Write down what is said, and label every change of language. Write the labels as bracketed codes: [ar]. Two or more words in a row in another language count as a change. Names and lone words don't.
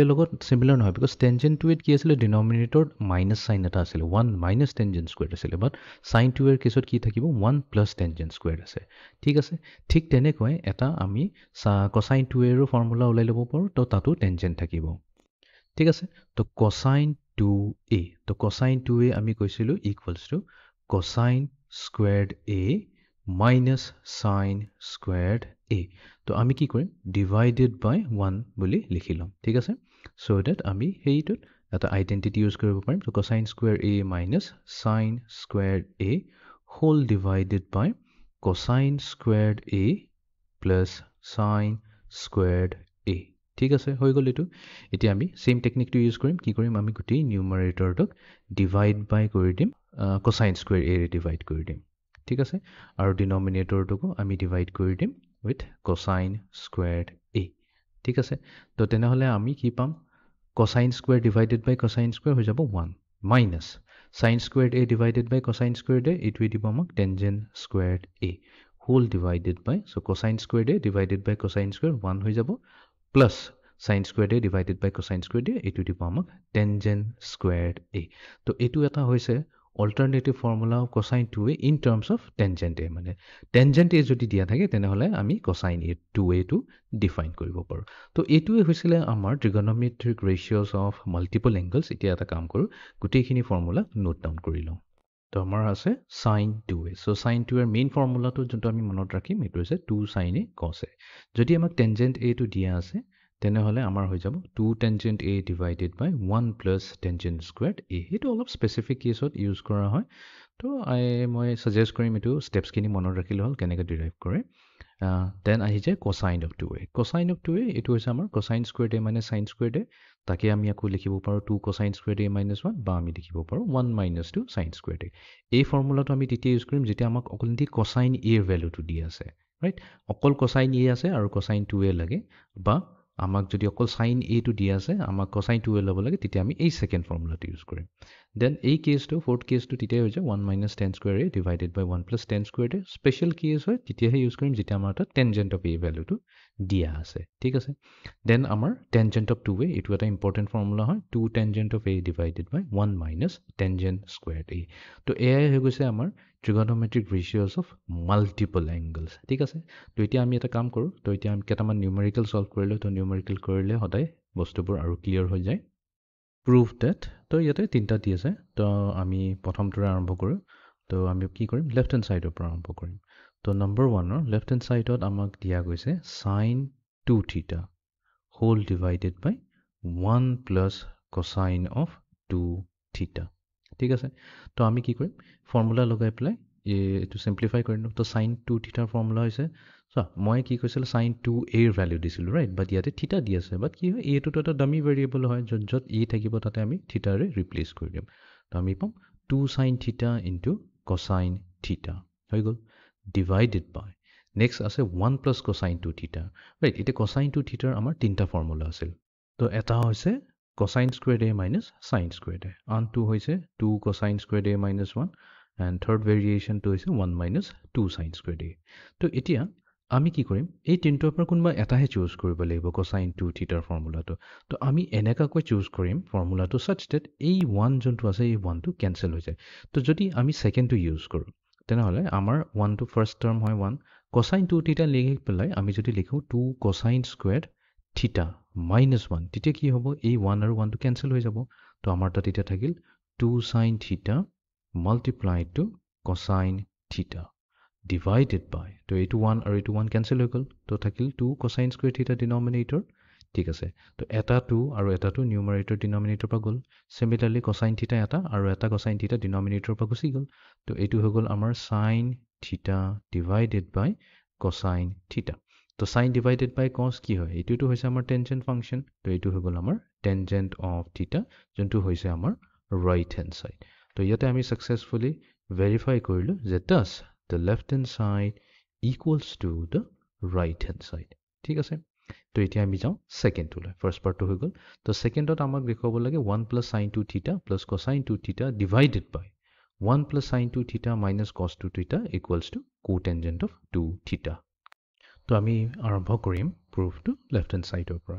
[as] লগত চিমিলাৰ নহয় বিকজ টেনজেণ্ট 2 এত কি আছিলে ডিনমিনেটৰত [en] minus sign [as] এটা আছিলে [en] 1 minus tangent square [as] আছিলে [en] but sine 2 [as] এৰ কেছত কি থাকিব [en] 1 plus tangent square [as] আছে ঠিক আছে ঠিক তেনেকৈ এটা আমি কচাইন 2 এৰো ফৰ্মুলা ওলাই ল'ব পাৰোঁ তো তাতো টেনজেণ্ট থাকিব ঠিক আছে তো কচাইন 2a তো কচাইন 2a আমি কৈছিলোঁ [en] equals to cosine squared a minus sine squared a [as] তো আমি কি কৰিম [en] divided by 1 [as] বুলি লিখি ল'ম ঠিক আছে [en] so that [as] আমি সেইটোত এটা আইডেণ্টিটি ইউজ কৰিব পাৰিম তো [en] cosine square a minus sine squared a whole divided by cosine squared a plus sine squared a [as] ঠিক আছে হৈ গ'ল এইটো এতিয়া আমি সেম টেকনিকটো ইউজ কৰিম কি কৰিম আমি গোটেই নিউমাৰেটৰটোক [en] divide by [as] কৰি দিম [en] cosine square a [as] ৰে ডিভাইড কৰি দিম ঠিক আছে আৰু ডিনমিনেটৰটোকো আমি ডিভাইড কৰি দিম [en] with cosine squared a [as] ঠিক আছে তো তেনেহ'লে আমি কি পাম [en] cosine square divided by cosine square [as] হৈ যাব [en] 1 minus sin squared a [as] divided by cosine squared a এইটোৱে দিব [en] আমাক tangent squared a whole divided by so cosine squared a divided by cosine square 1 [as] হৈ যাব [en] plus sin squared a divided by cosine squared a [as] এইটো দিব আমাক [en] tangent squared a [as] তো এইটো এটা হৈছে [en] alternative formula of cosine 2a in terms of tangent a [as] মানে [en] tangent a [as] যদি দিয়া থাকে তেনেহ'লে আমি [en] cosine 2a [as] টো ডিফাইন কৰিব পাৰোঁ তো এইটোৱে হৈছিলে আমাৰ [en] trigonometric ratios of multiple angles [as] এতিয়া এটা কাম কৰোঁ গোটেইখিনি ফৰ্মুলা [en] note down [as] কৰি লওঁ তো আমাৰ আছে sin 2a so sin 2 এৰ মেইন ফৰ্মুলাটো যোনটো আমি মনত ৰাখিম এইটো হৈছে [en] 2 sin a cos a [as] যদি আমাক [en] tangent a [as] টো দিয়া আছে তেনেহ'লে আমাৰ হৈ যাব [en] 2 tangent a divided by 1 plus tangent squared a [as] এইটো অলপ স্পেচিফিক কেছত ইউজ কৰা হয় তো মই ছাজেষ্ট কৰিম এইটো ষ্টেপছখিনি মনত ৰাখিলে হ'ল কেনেকৈ ডিৰাইভ কৰে দেন আহি যায় [en] cosine of 2a cosine of 2a [as] এইটো হৈছে আমাৰ [en] cosine squared a minus sin squared a [as] তাকে আমি আকৌ লিখিব পাৰোঁ [en] 2 cosine squared a minus 1 [as] বা আমি লিখিব পাৰোঁ [en] 1 minus 2 sin squared a [as] এই ফৰ্মুলাটো আমি তেতিয়া ইউজ কৰিম যেতিয়া আমাক অকল [en] cosine a [as] ৰ ভেলুটো দি আছে ৰাইট অকল [en] cosine a [as] আছে আৰু [en] cosine 2a [as] লাগে বা আমাক যদি অকল সাইন a টো দিয়া আছে আমাক [en] cosine 2a [as] ল'ব লাগে তেতিয়া আমি এই সেকেন্ড ফৰ্মুলাটো ইউজ কৰিম দেন এই কেছটো ফোৰ্থ কেছটো তেতিয়া হৈ যায় [en] 1 minus tan square a divided by 1 plus tan squared a [as] স্পেচিয়েল কেছ হয় তেতিয়াহে ইউজ কৰিম যেতিয়া আমাৰ তাত [en] tangent of a [as] ভেলুটো দিয়া আছে ঠিক আছে দেন আমাৰ [en] tangent of 2a [as] এইটো এটা ইম্পৰ্টেণ্ট ফৰ্মুলা হয় [en] 2 tangent of a divided by 1 minus tangent squared a [as] তো এয়াই হৈ গৈছে আমাৰ [en] trigonometric ratios of multiple angles [as] ঠিক আছে তো এতিয়া আমি এটা কাম কৰোঁ তো এতিয়া আমি কেইটামান নিউমেৰিকেল সলভ কৰিলে তো নিউমেৰিকেল কৰিলে সদায় বস্তুবোৰ আৰু ক্লিয়াৰ হৈ যায় [en] prove that [as] তো ইয়াতে তিনিটা দি আছে তো আমি প্ৰথমটোৰে আৰম্ভ কৰোঁ তো আমি কি কৰিম লেফ্ট হেণ্ড ছাইডৰ পৰা আৰম্ভ কৰিম তো নম্বৰ 1ৰ লেফ্ট হেণ্ড ছাইডত আমাক দিয়া গৈছে [en] sine 2 theta whole divided by 1 plus cosine of 2 theta [as] ঠিক আছে তো আমি কি কৰিম ফৰ্মুলা লগাই পেলাই এইটো সিম্পলিফাই কৰি দিম তো সাইন 2 থিটাৰ ফৰ্মুলা হৈছে চোৱা মই কি কৈছিলোঁ সাইন 2a ৰ ভেলু দিছিলোঁ ৰাইট বাট ইয়াতে থিটা দি আছে বাট কি হয় এইটোতো এটা ডামি ভেৰিয়েবল হয় য'ত a থাকিব তাতে আমি থিটাৰে ৰিপ্লেচ কৰি দিম তো আমি পাম [en] 2 sine theta into cosine theta [as] হৈ গ'ল ডিভাইডেড বাই নেক্সট আছে 1 প্লাছ [en] cosine 2 theta [as] ৰাইট এতিয়া cosine 2 থিটাৰ আমাৰ তিনিটা ফৰ্মুলা আছিল তো এটা হৈছে [en] cosine squared a minus sin squared a [as] আনটো হৈছে [en] 2 cosine squared a minus 1 and third variation to is 1 minus 2 sin squared a [as] তো এতিয়া আমি কি কৰিম এই তিনটোৰ পৰা কোনবা এটাহে চুজ কৰিব লাগিব cosine 2 থিটাৰ ফৰ্মুলাটো তো আমি এনেকাকৈ চুজ কৰিম ফৰ্মুলাটো such that এই 1 যোনটো আছে এই 1 টো কেনসেল হৈ যায় তো যদি আমি সেকেন্ডটো ইউজ কৰোঁ তেনেহ'লে আমাৰ 1 টো ফাৰ্স্ট টাৰ্ম হয় 1 [en] cosine 2 theta [as] লিখি পেলাই আমি যদি লিখো [en] 2 cosine squared theta minus 1 [as] তেতিয়া কি হ'ব এই 1 আৰু 1 টো কেনসেল হৈ যাব তো আমাৰ তাত এতিয়া থাকিল [en] 2 sin theta multiplied to cosine theta divided by [as] তো এইটো 1 আৰু এইটো 1 কেনসেল হৈ গ'ল তো থাকিল [en] 2 cosine square theta denominator [as] ঠিক আছে তো এটা 2 আৰু এটা 2 নিউমাৰেটৰ ডিনমিনেটৰ পৰা গ'ল সিমিলাৰলি cosine theta এটা আৰু এটা cosine theta ডিনমিনেটৰ পৰা গুচি গ'ল তো এইটো হৈ গ'ল আমাৰ [en] sin theta divided by cosine theta [as] তো [en] sin divided by cos [as] কি হয় এইটোটো হৈছে আমাৰ [en] tangent function [as] তো এইটো হৈ গ'ল আমাৰ [en] tangent of theta [as] যোনটো হৈছে আমাৰ [en] right hand side [as] তো ইয়াতে আমি [en] successfully verify [as] কৰিলো যে [en] thus the left hand side equals to the right hand side. [as] ঠিক আছে? তো এতিয়া আমি যাওঁ ছেকেণ্ডটোলৈ। ফাৰ্ষ্ট পাৰ্টটো হৈ গ'ল। তো ছেকেণ্ডত আমাক দেখুৱাব লাগে [en] 1 plus sine 2 theta plus cosine 2 theta divided by 1 plus sine 2 theta minus cos 2 theta equals to cotangent of 2 theta. [as] তো আমি আৰম্ভ কৰিম প্ৰুফটো [en] left hand side [as] পৰা।